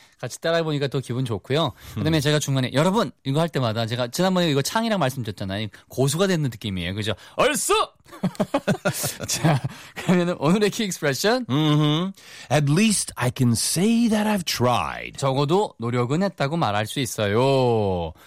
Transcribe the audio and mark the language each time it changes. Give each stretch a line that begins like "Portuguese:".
Korean: 같이 따라해보니까 또 기분 좋고요. 그다음에 제가 중간에 여러분 이거 할 때마다 제가 지난번에 이거 창이랑 말씀드렸잖아요. 고수가 되는 느낌이에요. 그죠? 얼쑤! 자, 그러면 오늘의 키 익스프레션.
English: At least I can say that I've tried.
Korean: 적어도 노력은 했다고 말할 수 있어요.